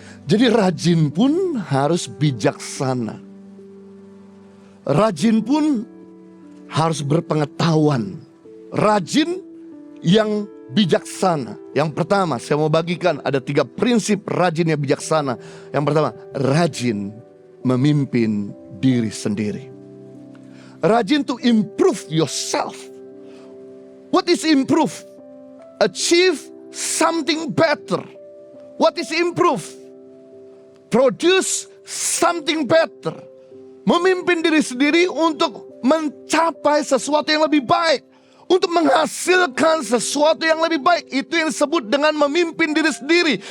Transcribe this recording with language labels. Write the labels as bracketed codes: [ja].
[id] Jadi rajin pun harus bijaksana. Rajin pun harus berpengetahuan. Rajin yang bijaksana. Yang pertama, saya mau bagikan ada 3 prinsip rajin yang bijaksana. Yang pertama, rajin memimpin diri sendiri. Rajin [en] to improve yourself. What is improve? Achieve something better. What is improve? Produce something better. [id] Memimpin diri sendiri untuk mencapai sesuatu yang lebih baik, untuk menghasilkan sesuatu yang lebih baik. Itu yang disebut dengan memimpin diri sendiri.